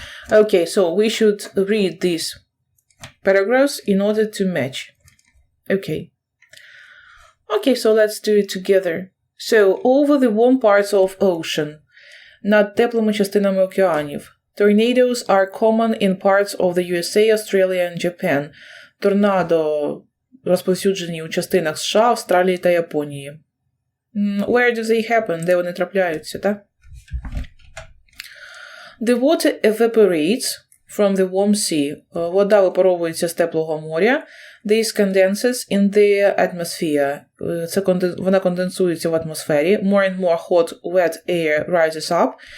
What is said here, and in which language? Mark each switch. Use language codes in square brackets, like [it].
[en] Okay, so we should read these paragraphs in order to match. Okay. Okay, so let's do it together. So, over the warm parts of ocean. [uk] Над теплими частинами океанів. [en] Tornadoes are common in parts of the USA, Australia and Japan. [uk] Торнадо розповсюджені у частинах США, Австралії та Японії. [en] Where do they happen? [uk] Де вони трапляються, так? [en] The water evaporates from the warm sea. [uk] Вода випаровується з теплого моря. [en] This condenses in the atmosphere. [uk] Вона конденсується в атмосфері. [en] More and more hot, wet air rises up.